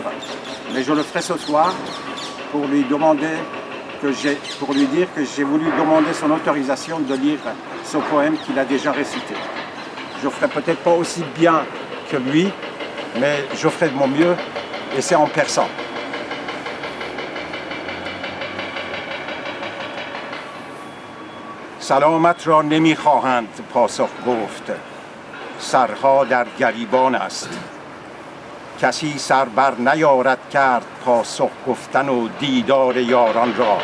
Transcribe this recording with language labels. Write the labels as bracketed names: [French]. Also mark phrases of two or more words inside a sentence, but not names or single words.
[French] Mais je le ferai ce soir pour lui dire que j'ai voulu demander son autorisation de lire ce poème qu'il a déjà récité. Je ne ferai peut-être pas aussi bien que lui, mais je ferai de mon mieux, et c'est en persan. [Persian] سلامت را نمیخواهند پاسخ گفت، سرها در گریبان است. کسی سر بر نیارد کرد پاسخ گفتن و دیدار یاران را.